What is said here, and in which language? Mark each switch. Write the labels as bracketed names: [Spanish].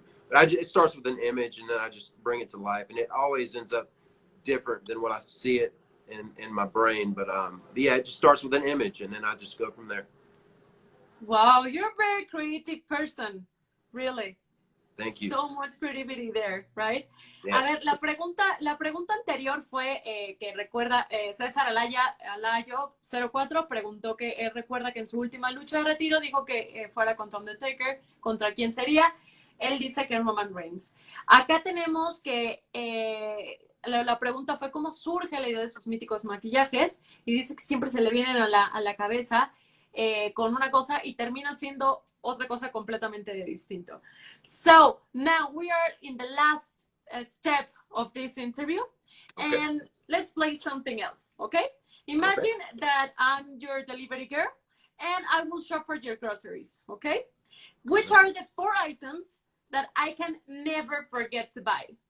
[English] But it starts with an image, and then I just bring it to life, and it always ends up different than what I see it in my brain. But yeah, it just starts with an image, and then I just go from there. Wow, you're a very creative person, really. Thank you. So much creativity there, right? Yes. [Spanish] A ver, la pregunta anterior fue que recuerda, César Alayo 04 preguntó que él recuerda que en su última lucha de retiro dijo que fuera contra Undertaker. ¿Contra quién sería? Él dice que es Roman Reigns. Acá tenemos que la pregunta fue cómo surge la idea de esos míticos maquillajes, y dice que siempre se le vienen a la cabeza con una cosa y termina siendo otra cosa completamente distinto. [English] So now we are in the last step of this interview, and let's play something else, okay? Imagine that I'm your delivery girl, and I will shop for your groceries, okay? Which are the 4 items that I can never forget to buy?